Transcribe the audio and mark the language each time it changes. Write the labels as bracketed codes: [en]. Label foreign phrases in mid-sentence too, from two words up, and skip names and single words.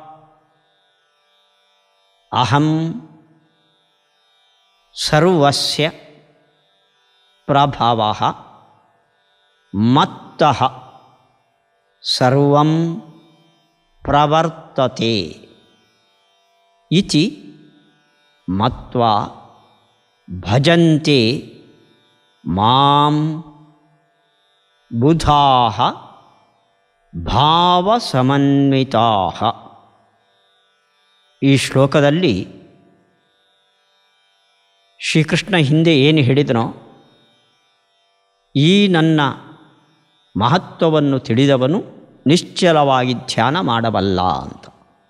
[sa] ಅಹಂ ಸರ್ವಸ್ಯ ಪ್ರಭವಃ ಮತ್ತಃ ಸರ್ವಂ ಪ್ರವರ್ತತೆ ಇತಿ ಮತ್ವಾ ಭಜಂತೆ ಮಾಂ ಬುಧಾಃ ಭಾವಸಮನ್ವಿತಾಃ. [kn] ಈ ಶ್ಲೋಕದಲ್ಲಿ ಶ್ರೀಕೃಷ್ಣ ಹಿಂದೆ ಏನು ಹೇಳಿದನೋ, ಈ ನನ್ನ ಮಹತ್ವವನ್ನು ತಿಳಿದವನು ನಿಶ್ಚಲವಾಗಿ ಧ್ಯಾನ ಮಾಡಬಲ್ಲ ಅಂತ.